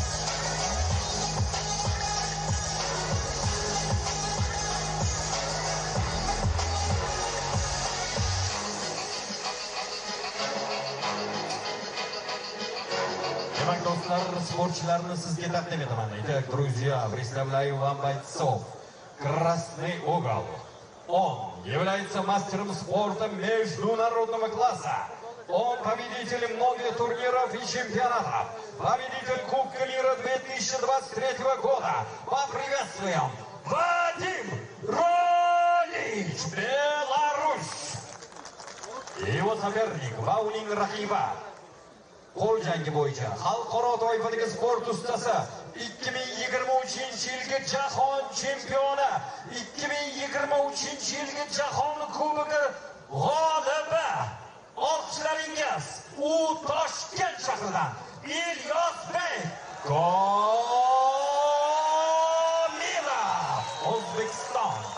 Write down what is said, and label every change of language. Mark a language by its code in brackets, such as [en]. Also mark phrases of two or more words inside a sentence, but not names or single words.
[uz] Demak, do'stlar, sportchilarni sizga taqdim etaman. [ru] Итак, друзья, представляю вам бойцов. Красный угол. Он является мастером спорта международного класса. Он победитель многих турниров и чемпионатов. Победитель Кубка мира 2023 года. Поприветствуем Вадим Ролич, Беларусь. И его соперник [uz] va uning raqibi qo'l jangi bo'yicha xalqaro toifadagi sport ustasi, 2023-yilgi jahon chempioni, 2023-yilgi jahon kubogi g'olibi. Olqishlaringiz u Toshkent shahridan Ilyosbek Komilov, O'zbekiston.